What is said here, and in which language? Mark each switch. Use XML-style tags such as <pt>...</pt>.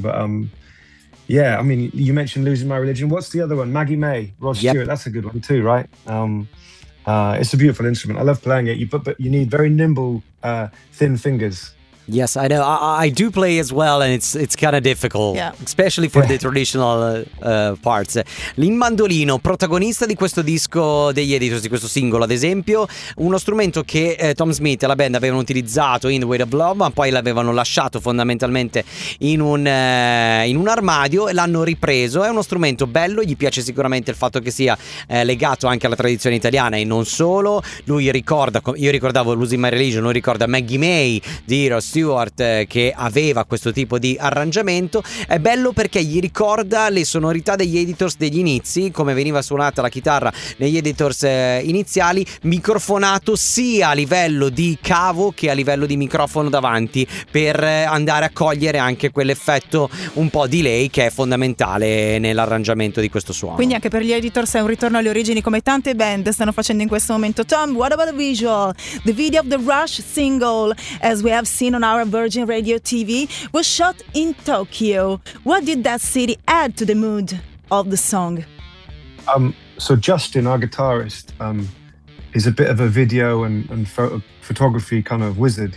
<en>But yeah, I mean, you mentioned Losing My Religion. What's the other one? Maggie May, Rod Stewart. Yep. That's a good one too, right? It's a beautiful instrument. I love playing it. But you need very nimble, thin fingers. Yes, I know. I do play as well, and it's kind of difficult, yeah. Especially for the traditional parts.</en> <it>Il mandolino, protagonista di questo disco degli Editors, di questo singolo, ad esempio, uno strumento che Tom Smith e la band avevano utilizzato in The Weight of Love, ma poi l'avevano lasciato fondamentalmente in un armadio e l'hanno ripreso. È uno strumento bello, gli piace sicuramente il fatto che sia legato anche alla tradizione italiana e non solo. Lui ricorda, io ricordavo Losing My Religion, lui ricorda Maggie May di Stewart, che aveva questo tipo di arrangiamento. È bello perché gli ricorda le sonorità degli Editors degli inizi, come veniva suonata la chitarra negli Editors iniziali, microfonato sia a livello di cavo che a livello di microfono davanti, per andare a cogliere anche quell'effetto un po' delay che è fondamentale nell'arrangiamento di questo suono. Quindi anche per gli Editors è un ritorno alle origini, come tante band stanno facendo in questo momento.</it> <en>Tom, what about the visual? The video of the Rush single, as we have seen on our Virgin Radio TV, was shot in Tokyo. What did that city add to the mood of the song? So Justin, our guitarist, is a bit of a video and photography kind of wizard.</en>